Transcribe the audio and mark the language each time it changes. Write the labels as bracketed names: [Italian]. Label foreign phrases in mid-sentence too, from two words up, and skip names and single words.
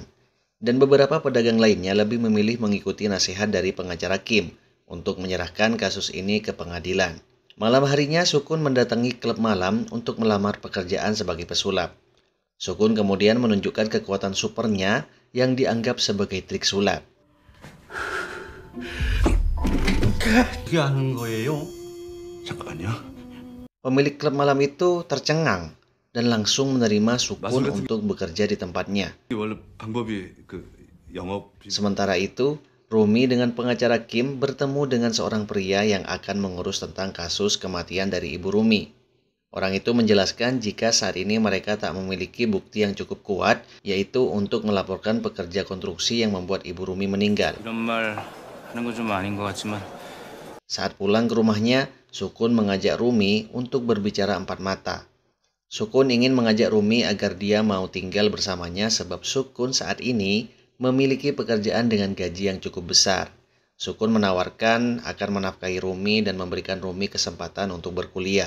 [Indonesian] Dan beberapa pedagang lainnya lebih memilih mengikuti nasihat dari pengacara Kim untuk menyerahkan kasus ini ke pengadilan. Malam harinya, Sukun mendatangi klub malam untuk melamar pekerjaan sebagai pesulap. Sukun kemudian menunjukkan kekuatan supernya yang dianggap sebagai trik sulap. [Korean] 어떻게 하는 거예요? 잠깐만요. [Indonesian] Pemilik klub malam itu tercengang dan langsung menerima Sukun untuk bekerja di tempatnya. [Korean] 원래 방법이 영업. [Indonesian] Sementara itu, Rumi dengan pengacara Kim bertemu dengan seorang pria yang akan mengurus tentang kasus kematian dari ibu Rumi. Orang itu menjelaskan jika saat ini mereka tak memiliki bukti yang cukup kuat, yaitu untuk melaporkan pekerja konstruksi yang membuat ibu Rumi meninggal. [Korean] 이런 말 하는 건 좀 아닌 것 같지만 [Indonesian] Saat pulang ke rumahnya, Sukun mengajak Rumi untuk berbicara empat mata. Sukun ingin mengajak Rumi agar dia mau tinggal bersamanya sebab Sukun saat ini memiliki pekerjaan dengan gaji yang cukup besar. Sukun menawarkan akan menafkahi Rumi dan memberikan Rumi kesempatan untuk berkuliah.